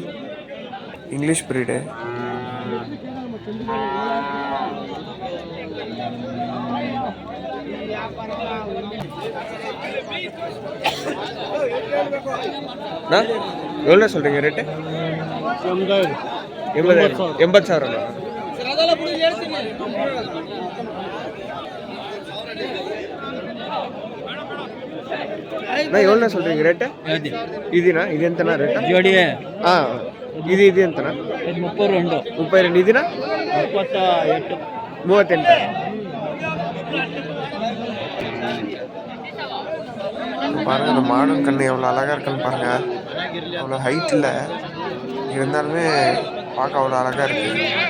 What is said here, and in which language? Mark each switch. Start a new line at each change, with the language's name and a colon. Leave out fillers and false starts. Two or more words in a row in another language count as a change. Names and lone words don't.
English: English breed.
Tamil: எவ்வளோ சொல்கிறீங்க ரேட்டு? 80,000. எவ்வளோ சொல்கிறீங்க ரேட்டு? இதுனா இது
Kannada: ಎಂತನಾ ರೇಟ್? ಜೋಡಿ ಇದು ಎಂತನಾ?
Tamil: 32. இதுனா 38. பாருங்கள், அந்த மாடர்ன் கண்ணு எவ்வளோ அழகாக இருக்குன்னு பாருங்கள். அவ்வளோ ஹைட் இல்லை, இருந்தாலுமே பார்க்க அவ்வளோ அழகாக இருக்குது.